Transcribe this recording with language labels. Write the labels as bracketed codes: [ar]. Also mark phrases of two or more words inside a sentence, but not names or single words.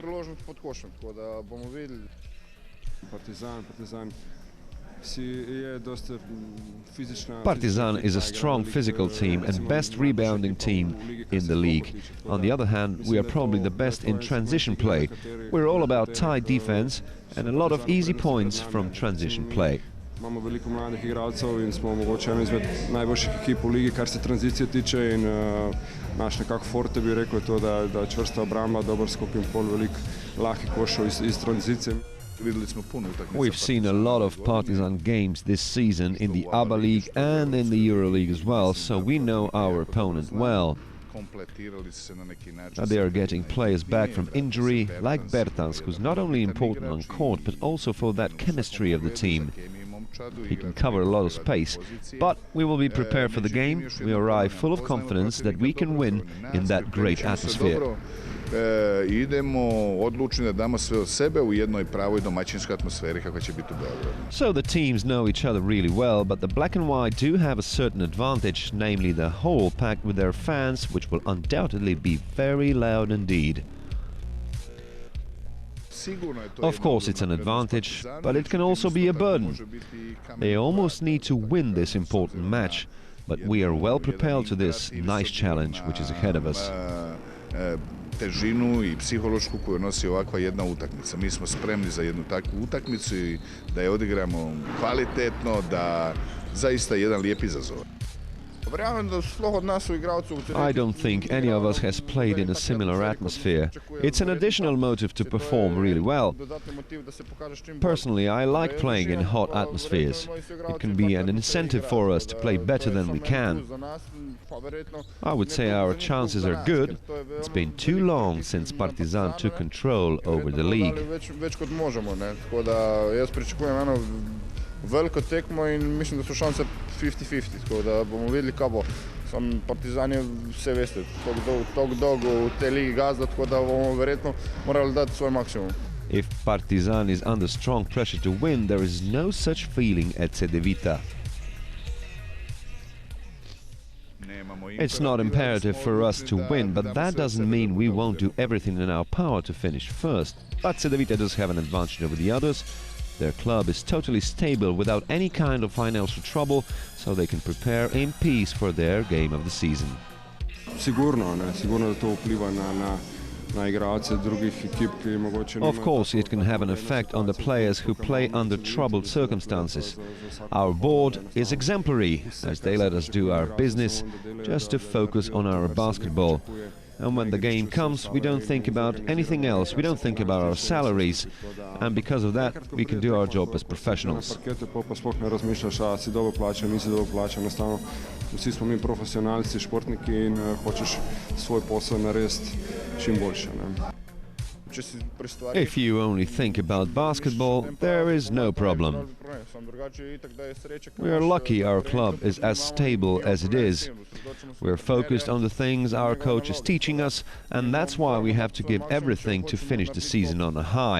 [en] Partizan is a strong physical team and best rebounding team in the league. On the other hand, we are probably the best in transition play. We're all about tight defense and a lot of easy points from transition play. [sl] Imamo veliko mladih igralcev in smo mogoče ena izmed najboljših ekip v ligi, kar se tranzicije tiče, in naš nekako forte bi rekel to, da čvrsta obramba, dober skok in pol, veliko lahkih košov iz tranzicije. [en] We've seen a lot of Partizan games this season in the ABA League and in the Euro League as well, so we know our opponent well. They are getting players back from injury, like Bertansk, who's not only important on court, but also for that chemistry of the team. He can cover a lot of space, but we will be prepared for the game. We arrive full of confidence that we can win in that great atmosphere. [hr] Idemo odlučni da damo sve od sebe u jednoj pravoj domaćinskoj atmosferi kakva će biti u Beogradu. [en] So the teams know each other really well, but the black and white do have a certain advantage, namely the hall packed with their fans, which will undoubtedly be very loud indeed. Of course it's an advantage, but it can also be a burden. They almost need to win this important match, but we are well prepared to this nice challenge which is ahead of us. [hr] Težinu i psihološku koju nosi ovakva jedna utakmica. Mi smo spremni za jednu takvu utakmicu i da je odigramo kvalitetno, da zaista jedan lijep izazov. [en] I don't think any of us has played in a similar atmosphere. It's an additional motive to perform really well. Personally, I like playing in hot atmospheres. It can be an incentive for us to play better than we can. I would say our chances are good. It's been too long since Partizan took control over the league. [sl] Veliko tekmo in mislim, da so šanse 50-50, tako da bomo videli, kaj bo. Sam Partizan je, vse veste, tako dolgo v tej ligi gazda, tako da bomo verjetno morali dati svoj maksimum. [en] If Partizan is under strong pressure to win, there is no such feeling at Cedevita. It's not imperative for us to win, but that doesn't mean we won't do everything in our power to finish first. But Cedevita does have an advantage over the others. Their club is totally stable without any kind of financial trouble, so they can prepare in peace for their game of the season. [sl] Sigurno da to vpliva na igralce drugih ekip, ki mogoče nimajo. [en] Of course, it can have an effect on the players who play under troubled circumstances. Our board is exemplary, as they let us do our business, just to focus on our basketball. And when the game comes, we don't think about anything else. We don't think about our salaries. And because of that, we can do our job as professionals. [sl] Vsi smo mi profesionalci, športniki in hočeš svoj posel narediti čim boljše. će si prestvariti. [en] If you only think about basketball, there is no problem. We are lucky our club is as stable as it is. We're focused on the things our coach is teaching us, and that's why we have to give everything to finish the season on a high.